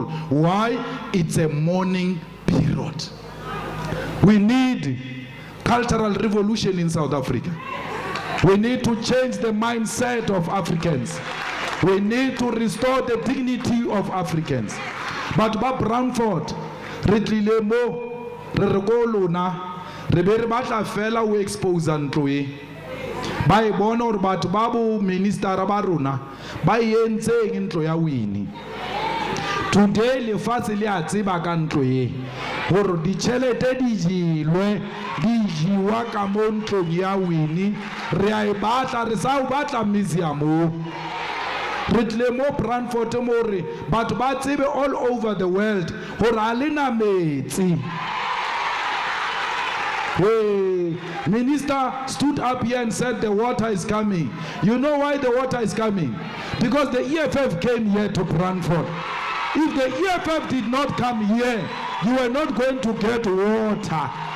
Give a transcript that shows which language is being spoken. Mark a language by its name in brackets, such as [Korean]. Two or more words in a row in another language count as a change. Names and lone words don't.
[English] Why? It's a mourning period. We need cultural revolution in South Africa. We need to change the mindset of Africans. We need to restore the dignity of Africans. [Tswana] But Brandfort, re tlile mo re re go lona re be re batla fela o expose ntlo e ba e bona gore batho ba bo minister ba rona ba entseng ntlo ya Winnie. Today lefatshe le a tseba ka ntlo e gore ditšhelete di jilwe di jiwa ka mo ntlong ya Winnie. Re a e batla, re sa o batla museum o. Re tlile mo Brandfort mo re batho ba tsebe [English] all over the world [Tswana] gore a lena metsi. [English] Minister stood up here and said the water is coming. You know why the water is coming? Because the EFF came here to Brandfort. If the EFF did not come here, you were not going to get water.